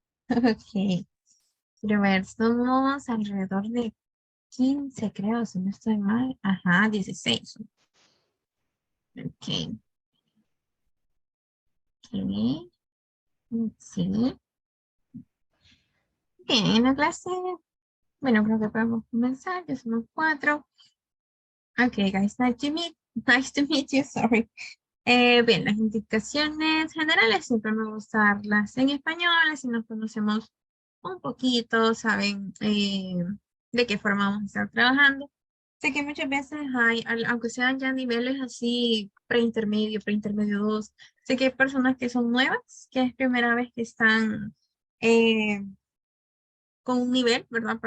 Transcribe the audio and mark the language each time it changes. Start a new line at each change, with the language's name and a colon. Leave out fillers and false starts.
Spanish: Ok, quiero ver, somos alrededor de 15, creo, si no estoy mal. Ajá, 16. Ok, ok, sí. Bien, en la clase, bueno, creo que podemos comenzar, ya somos 4.
English: Ok, guys, nice to meet you, sorry.
Spanish: Bien, las indicaciones generales siempre me gusta darlas en español, así nos conocemos un poquito, saben de qué forma vamos a estar trabajando. Sé que muchas veces hay, aunque sean ya niveles así preintermedio 2, sé que hay personas que son nuevas, que es primera vez que están eh, con un nivel, ¿verdad?